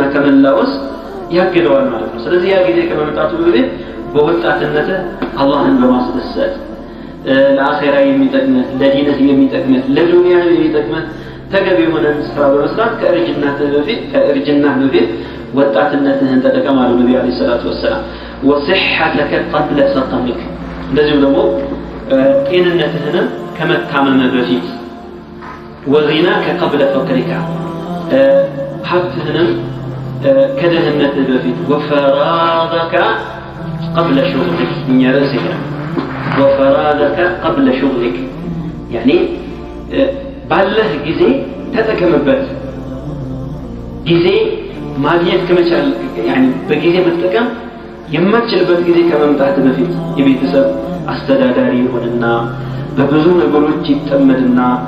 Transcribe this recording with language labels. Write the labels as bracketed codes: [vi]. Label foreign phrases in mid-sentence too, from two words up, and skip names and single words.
[am] ከመላወስ ያግደዋል ማለት ነው ስለዚህ ያ ጊዜ ከመምጣቱ በፊት በወጣትነት አላህን በማስደሰት ለአኺራ የሚጠቅመህ ለዲንህ የሚጠቅመህ ለዱንያ የሚጠቅመህ ተገቢ የሆነ ስራ በመስራት ከእርጅና በፊት ወጣትነትህን ተጠቀም አሉ ነብዩ [ar] عليه الصلاة والسلام وصحتك قبل سقمك [am] እንደዚሁ ደግሞ ጤንነትህን ከመታመም በፊት [ar] وغناك قبل [am] فقرك ሀብትህን ከደህነትህ በፊት [ar] وفراغك قبل شغلك من رزقك وفراغك قبل شغلك يعني [am] ባለህ ጊዜ ተጠቀምበት ጊዜ ማግኘት ከመቻል يعني በጊዜ መጠቀም የማትችልበት ጊዜ ከመምጣት በፊት የቤተሰብ አስተዳዳሪ ሆነና በብዙ ነገሮች ይጠመድና